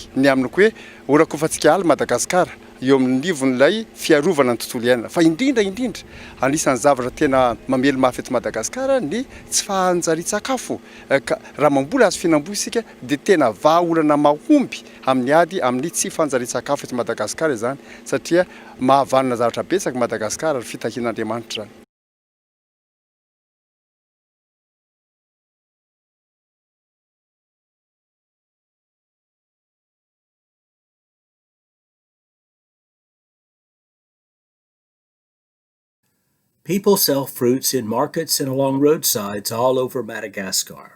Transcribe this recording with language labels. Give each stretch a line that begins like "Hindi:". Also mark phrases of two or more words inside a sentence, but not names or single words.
Malagasy: ny amin'ny hoe horakofantsika ala Madagasikara eo amin'ny nivon'ilay fiarovana ny tontolo iainana fa indrindra anisan'ny zavatra tena mamely mafy eto Madagasikara ny tsy fahanjarian-tsakafo ka raha mamboly hazo fihinam-boa isika dia tena vahaolana mahomby amin'ny ady amin'ny tsy fahanjarian-tsakafo eto Madagasikara izany satria mahavanona zavatra betsaka Madagasikara ary fitahian'Andriamanitra zany.
English: People sell fruits in markets and along roadsides all over Madagascar.